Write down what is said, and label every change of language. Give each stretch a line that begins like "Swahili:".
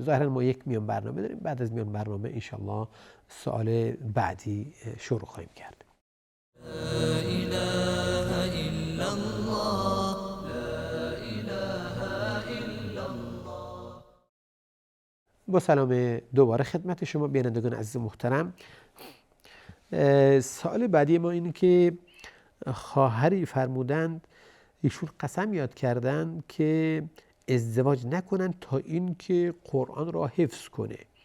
Persian: ظاهرا ما یک میان برنامه داریم، بعد از میان برنامه انشالله سوال بعدی شروع خواهیم کرد.
Arabic: لا اله الا الله، لا اله الا الله.
Persian: با سلام دوباره خدمت شما بینندگان عزیز محترم. سوال بعدی ما اینه که خواهری فرمودند ایشون قسم یاد کردن که ازدواج نکنن تا این که قرآن را حفظ کنه.